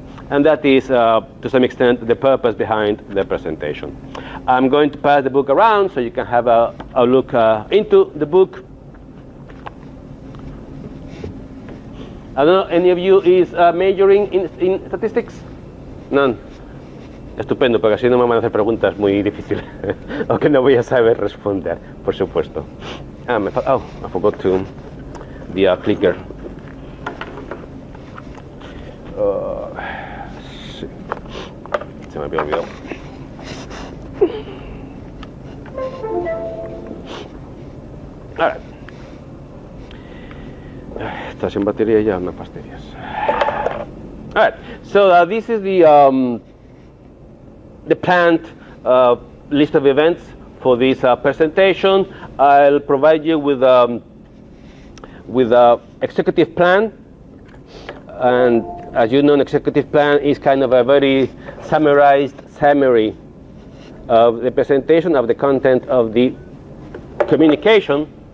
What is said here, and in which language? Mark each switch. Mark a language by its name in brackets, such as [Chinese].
[English] And that is, to some extent, the purpose behind the presentation. I'm going to pass the book around so you can have a look into the book. I don't know, any of you is majoring in statistics? None. [Spanish] Estupendo, porque así no me van a hacer preguntas muy difíciles o que no voy a saber responder, por supuesto. [English] Oh, I forgot to the clicker. [Spanish] Sí. Se me había olvidado. [English] All right. [Spanish] Está sin batería ya, unas pastillas. [English] All right. So this is the planned list of events for this presentation. I'll provide you with a executive plan, and as you know, an executive plan is kind of a very summarized summary of the presentation, of the content of the communication.